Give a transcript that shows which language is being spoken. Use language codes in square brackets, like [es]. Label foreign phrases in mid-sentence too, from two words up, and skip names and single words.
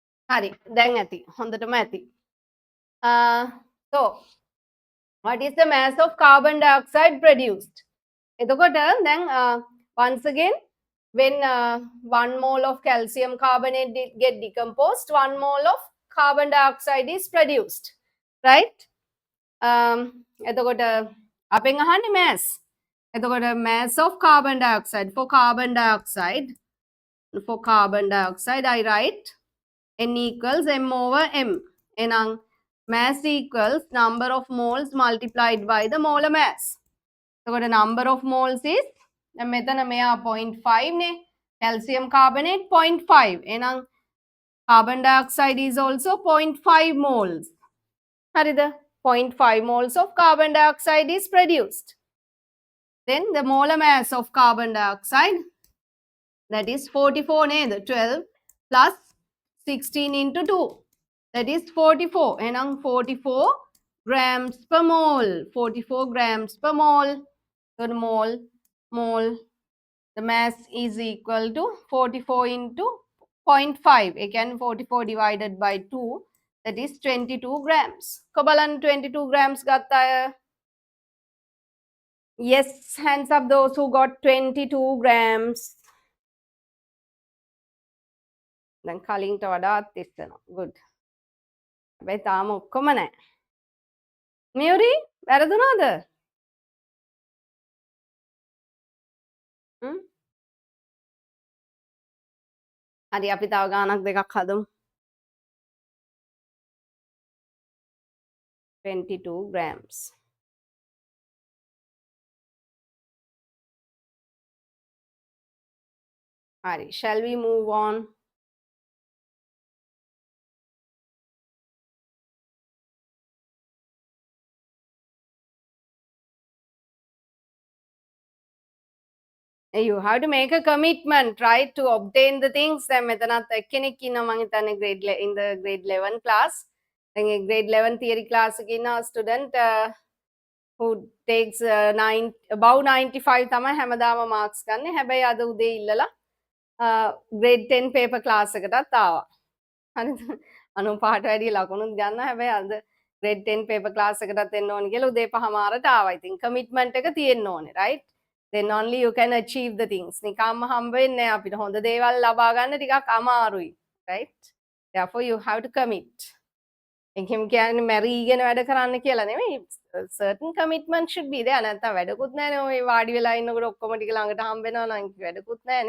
[si] හරි දැන් ඇති හොඳටම ඇති. [en] So what is the mass of carbon dioxide produced? [si] එතකොට දැන් [en] once again when 1 mole of calcium carbonate get decomposed, 1 mole of carbon dioxide is produced, right? [si] එතකොට අපෙන් අහන්නේ mass. [en] එතකොට mass of carbon dioxide, for carbon dioxide I write N equals M over M. එහෙනම් mass equals number of moles multiplied by the molar mass. එතකොට number of moles is [si] දැන් මෙතන මෙයා 0.5 නේ, [en] calcium carbonate 0.5. එහෙනම් carbon dioxide is also 0.5 moles. [si] හරිද? [en] 0.5 moles of carbon dioxide is produced. Then the molar mass of carbon dioxide, that is 44 නේද? 12 plus 16 into 2, that is 44. එහෙනම් 44 grams per mole. 44 grams per mole. So the mole, the mass is equal to 44 into 0.5. Again 44 divided by 2, that is 22 grams. [si] කොබලන් 22 grams ගත්ත අය? [en] Yes, hands up those who got 22 grams. [si] දැන් කලින්ට වඩාත් ඉස්සෙනවා. Good. හැබැයි තාම ඔක්කොම නැහැ. මියුරි වැරදුනාද? හරි අපි තව ගානක් දෙකක් හදමු. [en] 22 grams. Hari, shall we move on? You have to make a commitment, right, to obtain the things. [si] දැන් මෙතනත් එක්කෙනෙක් ඉන්නවා මං හිතන්නේ [en] in the grade 11 class. [si] දැන් ඒ [en] grade 11 theory class [si] එකේ ඉන්න [en] student who takes above 95 [si] තමයි හැමදාම marks ගන්න. හැබැයි අද උදේ ඉල්ලලා [en] grade 10 paper class [si] එකටත් ආවා. හරිද? 95ට වැඩිය ලකුණුත් ගන්න. හැබැයි අද [en] grade 10 paper class [si] එකටත් එන්න ඕනි කියලා උදේ 5:00ට ආවා. ඉතින් commitment එක තියෙන්න ඕනේ, [en] right? Then only you can achieve the things. [si] නිකම්ම හම්බ වෙන්නේ නැහැ අපිට. හොඳ දේවල් ලබා ගන්න ටිකක් අමාරුයි, [en] right? Therefore you have to commit. [si] එකෙම කියන්නේ මැරීගෙන වැඩ කරන්න කියලා නෙමෙයි. [en] Certain commitment should be there. [si] නැත්නම් වැඩකුත් නැහැනේ. ඔය වාඩි වෙලා ඉන්නකොට ඔක්කොම ටික ළඟට හම්බ වෙනවා නම් වැඩකුත් නැහැනේ.